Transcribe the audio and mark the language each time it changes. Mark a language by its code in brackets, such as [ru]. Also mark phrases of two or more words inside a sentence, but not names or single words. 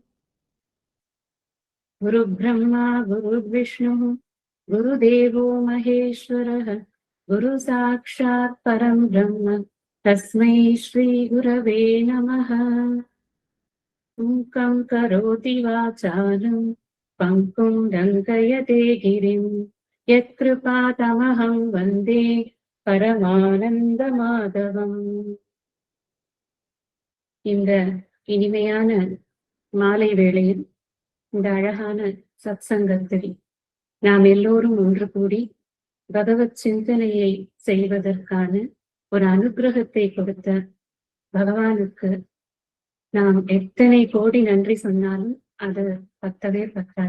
[sa] गुरुब्रह्मा गुरुर्विष्णुः गुरुदेवो महेश्वरः गुरुसाक्षात् परं ब्रह्म तस्मै श्रीगुरवे नमः। मूकं करोति वाचालं पङ्कुं लङ्घयते गिरिं यत्कृपातमहं वन्दे பரமானந்தமாதவம். [ta] இந்த இனிமையான மாலை வேளையில் இந்த அழகான சத்சங்கத்தில் நாம் எல்லோரும் ஒன்று கூடி பகவத் சிந்தனையை செய்வதற்கான ஒரு அனுகிரகத்தை கொடுத்த பகவானுக்கு நாம் எத்தனை கோடி நன்றி சொன்னாலும் அது பத்தவே பத்தாது.